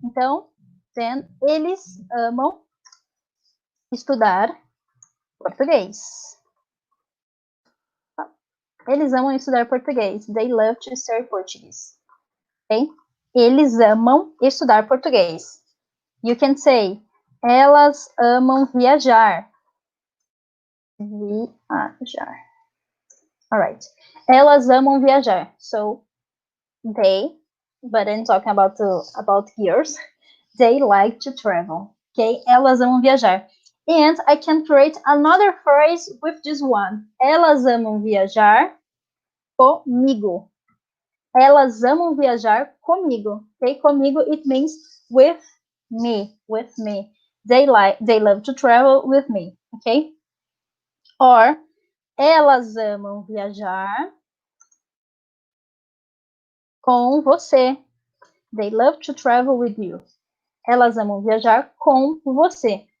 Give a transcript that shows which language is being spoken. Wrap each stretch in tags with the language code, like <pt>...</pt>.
<pt>Então, then, eles amam estudar português. Eles amam estudar português.</pt> <en>They love to study Portuguese. Okay?</en> <pt>Eles amam estudar português.</pt> <en>You can say,</en> <pt>elas amam viajar. Viajar. Alright. Elas amam viajar.</pt> <en>So, they, but I'm talking about girls, they like to travel. Okay?</en> <pt>Elas amam viajar.</pt> <en>And I can create another phrase with this one.</en> <pt>Elas amam viajar comigo. Elas amam viajar comigo.</pt> <en>Okay? Comigo, it means with me. With me.</en> <pt>They love to travel with me.</pt> <en>Okay? Or,</en> <pt>elas amam viajar com você.</pt> <en>They love to travel with you.</en> <pt>Elas amam viajar com você.</pt>